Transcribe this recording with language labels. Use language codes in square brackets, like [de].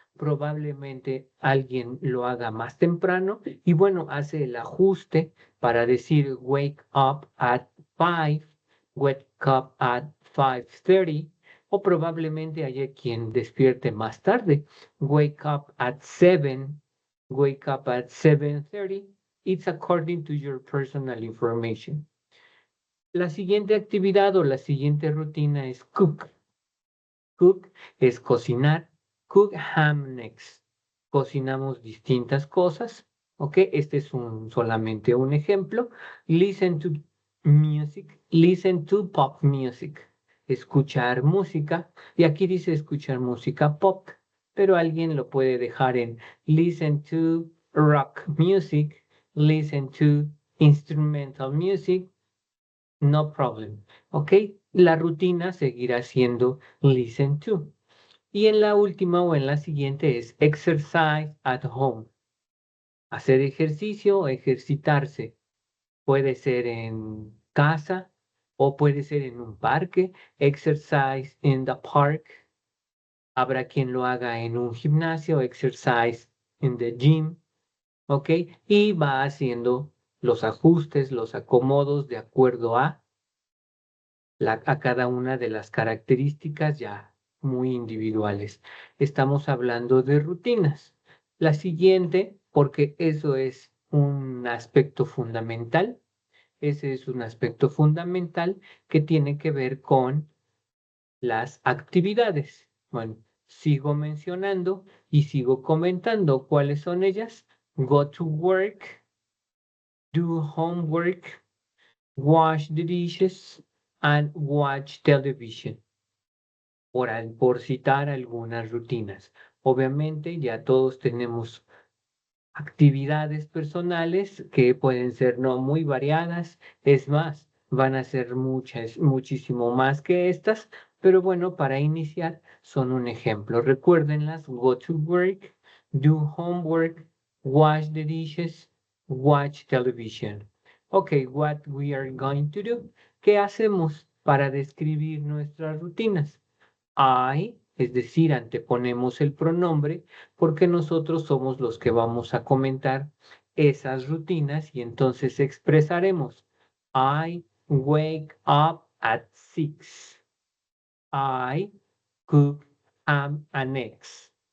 [es] Probablemente alguien lo haga más temprano y bueno, hace el ajuste para decir [en] wake up at 5, wake up at 5:30, [es] o probablemente haya quien despierte más tarde, [en] wake up at 7, wake up at 7:30. It's according to your personal information. [es] La siguiente actividad o la siguiente rutina es cook. Cook es cocinar. [en] Cook ham next. [es] Cocinamos distintas cosas. ¿Ok? Este es solamente un ejemplo. [en] Listen to music. Listen to pop music. [es] Escuchar música. Y aquí dice escuchar música pop, pero alguien lo puede dejar en [en] listen to rock music. Listen to instrumental music. No problem. ¿Ok? [es] La rutina seguirá siendo listen to. Y en la última o en la siguiente es [en] exercise at home. [es] Hacer ejercicio o ejercitarse. Puede ser en casa o puede ser en un parque. [en] Exercise in the park. [es] Habrá quien lo haga en un gimnasio. [en] Exercise in the gym. [es] ¿Ok? Y va haciendo los ajustes, los acomodos de acuerdo a cada una de las características ya muy individuales. Estamos hablando de rutinas. La siguiente, porque eso es un aspecto fundamental, ese es un aspecto fundamental que tiene que ver con las actividades. Bueno, sigo mencionando y sigo comentando cuáles son ellas. [en] Go to work, do homework, wash the dishes, and watch television. [es] Por citar algunas rutinas. Obviamente ya todos tenemos actividades personales que pueden ser no muy variadas, es más, van a ser muchas, muchísimo más que estas, pero bueno, para iniciar son un ejemplo. Recuérdenlas, [en] go to work, do homework, wash the dishes, watch television. Okay, what we are going to do. [es] ¿Qué hacemos para describir nuestras rutinas? I, es decir, anteponemos el pronombre porque nosotros somos los que vamos a comentar esas rutinas y entonces expresaremos [en] I wake up at 6. I cook ham and eggs.